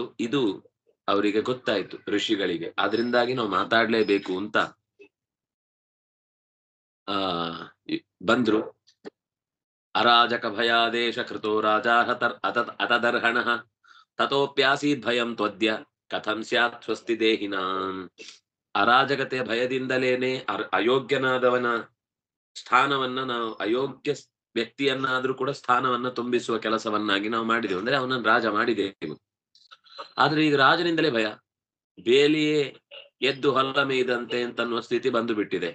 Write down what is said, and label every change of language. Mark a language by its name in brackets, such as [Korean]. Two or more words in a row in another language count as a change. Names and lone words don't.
[Kannada] ಇದು ಅವರಿಗೆ ಗೊತ್ತಾಯ್ತು, ಋಷಿಗಳಿಗೆ. ಆದ್ರಿಂದಾಗಿ ನಾವು ಮಾತಾಡ್ಲೇಬೇಕು ಅಂತ ಬಂದ್ರು. [Sanskrit] ಅರಾಜಕ ಭಯಾದೇಶ ಕೃತೋ ರಾಜ ಅತದರ್ಹಣ ತಥೋಪ್ಯಾಸೀದ್ ಭಯಂ ತ್ವದ್ಯ ಕಥಂ ಸ್ಯಾತ್ ಸ್ವಸ್ತಿ ದೇಹಿನಾಂ. [Kannada] ಅರಾಜಕತೆಯ ಭಯದಿಂದಲೇನೆ ಅಯೋಗ್ಯನಾದವನ ಸ್ಥಾನವನ್ನ ನಾವು, ಅಯೋಗ್ಯ ವ್ಯಕ್ತಿಯನ್ನಾದ್ರೂ ಕೂಡ ಸ್ಥಾನವನ್ನ ತುಂಬಿಸುವ ಕೆಲಸವನ್ನಾಗಿ ನಾವು ಮಾಡಿದೆವು. ಅಂದ್ರೆ ಅವನನ್ನು ರಾಜ ಮಾಡಿದೆವು. ಆದ್ರೆ ಈಗ ರಾಜನಿಂದಲೇ ಭಯ. ಬೇಲಿಯೇ ಎದ್ದು ಹೊಲ ಮೇಯ್ದಂತೆ ಅಂತನ್ನುವ ಸ್ಥಿತಿ ಬಂದು ಬಿಟ್ಟಿದೆ.